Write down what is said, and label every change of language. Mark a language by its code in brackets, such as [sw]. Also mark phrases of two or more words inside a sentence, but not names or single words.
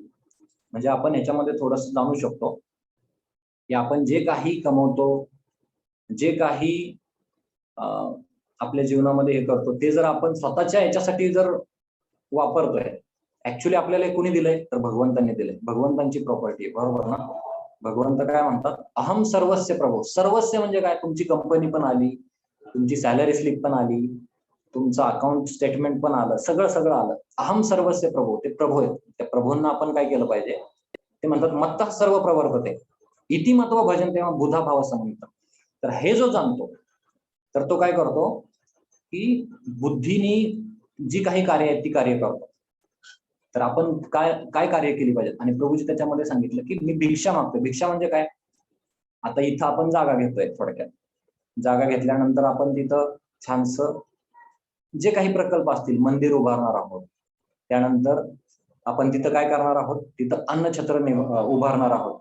[mr] म्हणजे आपण याच्यामध्ये थोडंसं जाणू शकतो की आपण जे काही कमवतो, जे काही आपल्या जीवनामध्ये हे करतो, ते जर आपण स्वतःच्या याच्यासाठी जर वापरतोय, ऍक्च्युली आपल्याला हे कोणी दिलंय, तर भगवंतांनी दिलंय. भगवंतांची प्रॉपर्टी आहे, बरोबर ना? भगवंत काय म्हणतात, [sa] अहम सर्वस्य प्रभो. [mr] सर्वस्य म्हणजे काय, तुमची कंपनी पण आली, तुमची [en] salary slip [mr] पण आली, तुमचं [en] account statement [mr] पण आलं, सगळं सगळं आलं. [sa] अहम सर्वस्य प्रभो, [mr] ते प्रभू आहेत. त्या प्रभूंना आपण काय केलं पाहिजे, ते म्हणतात [sa] मत्तः सर्व प्रवर्तते इति मत्वा भजन तेव्हा बुधा भाव संगीत. [mr] तर हे जो जाणतो, तर तो काय करतो की बुद्धीनी जी काही कार्य आहेत ती कार्य करतो. तर आपण काय काय कार्य केली पाहिजेत, आणि प्रभूजी त्याच्यामध्ये सांगितलं की मी भिक्षा मागतोय. भिक्षा म्हणजे काय, आता इथं आपण जागा घेतोय, थोडक्यात जागा घेतल्यानंतर आपण तिथं छानसं जे काही प्रकल्प असतील, मंदिर उभारणार आहोत, त्यानंतर आपण तिथं काय करणार आहोत, तिथं अन्नछत्र उभारणार आहोत.